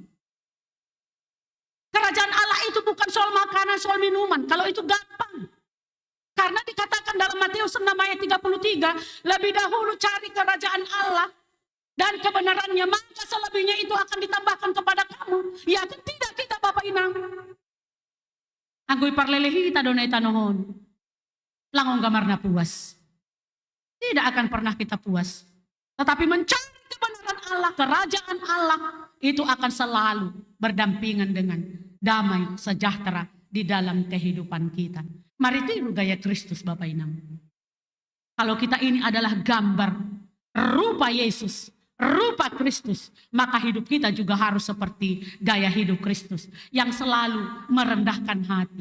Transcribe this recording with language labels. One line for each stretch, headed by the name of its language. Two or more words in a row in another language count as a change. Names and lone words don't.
Indonesian: Kerajaan Allah itu bukan soal makanan, soal minuman. Kalau itu gampang. Karena dikatakan dalam Matius 6 ayat 33, lebih dahulu cari kerajaan Allah dan kebenarannya, maka selebihnya itu akan ditambahkan kepada kamu. Ya kan tidak kita Bapak Inang.
Batak Simalungun: Anggoy parlelehi kita donai tanohon. Langong gamarna puas.
Indonesian: Tidak akan pernah kita puas. Tetapi mencari kebenaran Allah, kerajaan Allah, itu akan selalu berdampingan dengan damai, sejahtera di dalam kehidupan kita. Mari tiru gaya Kristus Bapak Inang. Kalau kita ini adalah gambar rupa Yesus, rupa Kristus, maka hidup kita juga harus seperti gaya hidup Kristus yang selalu merendahkan hati.